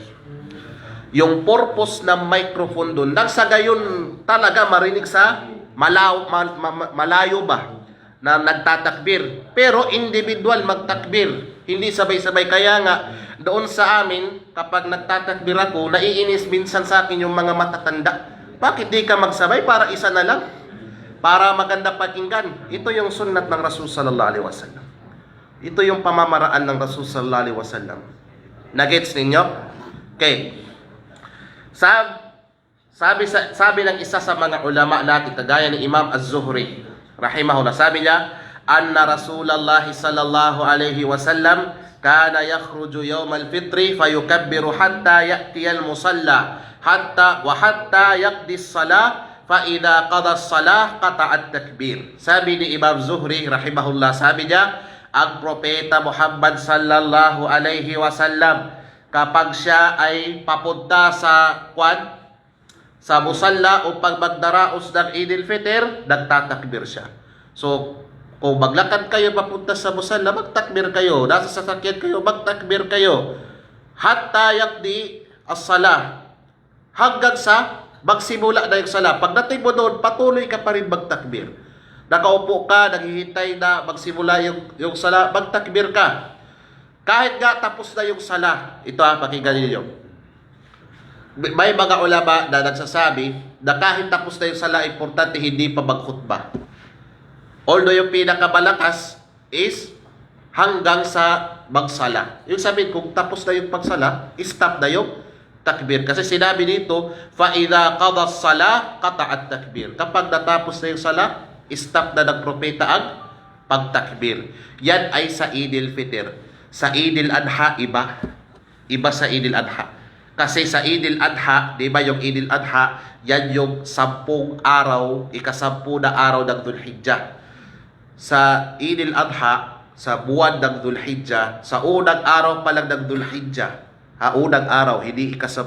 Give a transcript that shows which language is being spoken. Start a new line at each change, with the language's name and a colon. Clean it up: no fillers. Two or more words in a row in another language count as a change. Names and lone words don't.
Filipino: Yung purpose ng microphone doon, nang sa gayon talaga marinig sa malayo ba na nagtatakbir. Pero individual magtakbir, hindi sabay-sabay. Kaya nga, doon sa amin, kapag nagtatakbir ako, naiinis minsan sa akin yung mga matatanda. Bakit di ka magsabay para isa na lang? Para maganda pakinggan. Ito yung sunnat ng Rasul
Arabic: صلى الله عليه وسلم.
Filipino: Ito yung pamamaraan ng Rasul
Arabic: صلى الله عليه وسلم.
Filipino: Nagets ninyo? Okay. Sabi ng isa sa mga ulama natin, kagaya ni Imam Az-Zuhri, rahimahullah, sabi niya,
Arabic: أن رسول الله صلى الله عليه وسلم كان يخرج يوم الفطر فيكبر حتى يأتي المصلى حتى يقضي الصلاة فإذا قضى الصلاة قطع التكبير.
Filipino: Sabi ni Imam Zuhri rahimahullah, sabi niya, ang propeta Muhammad
Arabic: صلى الله عليه وسلم
Filipino: kapag siya ay papunta sa musalla upang magdaraos ng Eid al-Fitr, nagtatakbir siya. So, kung maglakad kayo papunta sa musalla, magtakbir kayo. Nasa sasakyan kayo, magtakbir kayo.
Arabic: حتى يقضي الصلاة.
Filipino: Hanggang sa magsimula na yung sala. Pagdating mo doon, patuloy ka pa rin magtakbir. Nakaupo ka, naghihintay na magsimula yung sala, magtakbir ka. Kahit nga tapos na yung sala. Ito pakinggan niyo. May mga ulama na nagsasabi na kahit tapos na yung sala, importante hindi pa magkhutbah. Although yung pinakamalakas is hanggang sa magsala. Yung sabihin, kung tapos na yung pagsala, stop na yung takbir. Kasi sinabi dito,
Arabic: فَإِذَا قَضَى الصَّلَاةَ قَطَعَ التَّكْبِير.
Filipino: Kapag natapos na yung sala, stop na ng propeta ang pagtakbir. Yan ay sa Eid al-Fitr. Sa Eid al-Adha, iba. Iba sa Eid al-Adha. Kasi sa Eid al-Adha, di ba yung Eid al-Adha, yan yung 10 araw, ika-10 na araw ng Dhul-Hijjah. Sa Eid al-Adha, sa buwan ng Dhul-Hijjah, sa unang araw pa lang ng Dhul-Hijjah, unang araw, hindi ika-10.